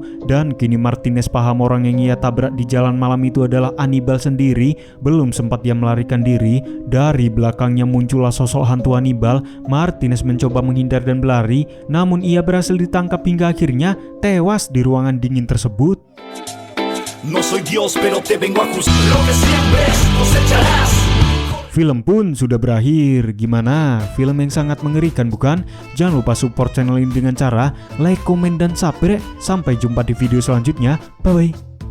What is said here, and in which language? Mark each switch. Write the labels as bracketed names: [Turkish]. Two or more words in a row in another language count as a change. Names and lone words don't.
[Indonesian] Dan kini Martinez paham orang yang ia tabrak di jalan malam itu adalah Anibal sendiri. Belum sempat dia melarikan diri, dari belakangnya muncullah sosok hantu Anibal. Martinez mencoba menghindar dan berlari, namun ia berhasil ditangkap hingga akhirnya tewas di ruangan dingin tersebut. [Spanish] No soy Dios, pero te vengo a juzgar. Lo que siembres, cosecharás. [Indonesian] Film pun sudah berakhir. Gimana? Film yang sangat mengerikan bukan? Jangan lupa support channel ini dengan cara like, komen, dan subscribe. Sampai jumpa di video selanjutnya. [English] Bye bye.